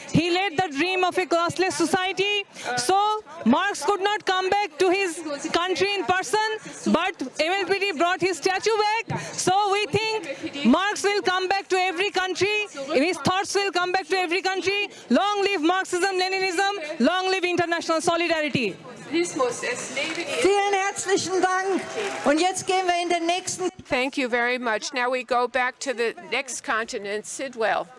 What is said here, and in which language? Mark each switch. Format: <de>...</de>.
<en>He laid the dream of a classless society. So Marx could not come back to his country in person, but MLPD brought his statue back. So we think Marx will come back to every country. His thoughts will come back to every country. Long live Marxism-Leninism. Long live international solidarity.</en> <de>Vielen herzlichen Dank. Und jetzt gehen wir in den nächsten.</de> <en>Thank you very much. Now we go back to the next continent, Sidwell.</en>